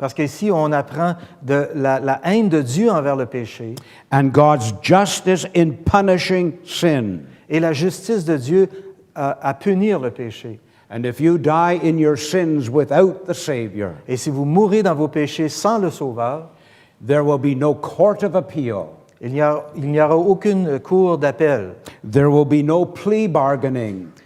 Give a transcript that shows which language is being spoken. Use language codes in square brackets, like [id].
[fr] Parce qu'ici, on apprend de la haine de Dieu envers le péché [en] and God's justice in punishing sin. [fr] et la justice de Dieu à punir le péché. [en] And if you die in your sins without the Savior, [fr] Et si vous mourrez dans vos péchés sans le Sauveur, [en] there will be no court of appeal. [fr] il n'y aura aucune cour d'appel. [en] There will be no plea bargaining.